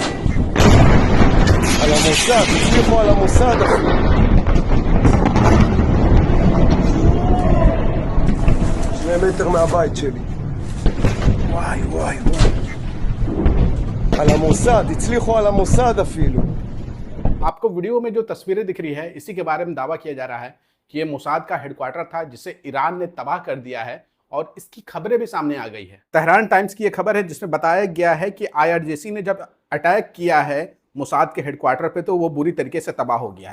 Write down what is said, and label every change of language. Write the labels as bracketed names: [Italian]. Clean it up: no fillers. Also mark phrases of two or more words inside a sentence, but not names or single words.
[Hebrew] על המוסד, הצליחו על המוסד אפילו. 2 מטר מהבית שלי. וואי וואי וואי. על המוסד, הצליחו על המוסד אפילו। [Hindi] आपको वीडियो में जो तस्वीरें दिख रही है, इसी के बारे में दावा किया जा रहा है कि ये मोसाद का हेडक्वार्टर था जिसे ईरान ने तबाह कर दिया है और इसकी खबरें भी सामने आ गई है। तेहरान टाइम्स की ये खबर है जिसमें बताया गया है कि आईआरजीसी ने जब अटैक किया है मोसाद के हेडक्वार्टर पे तो वो बुरी तरीके से तबाह हो गया है।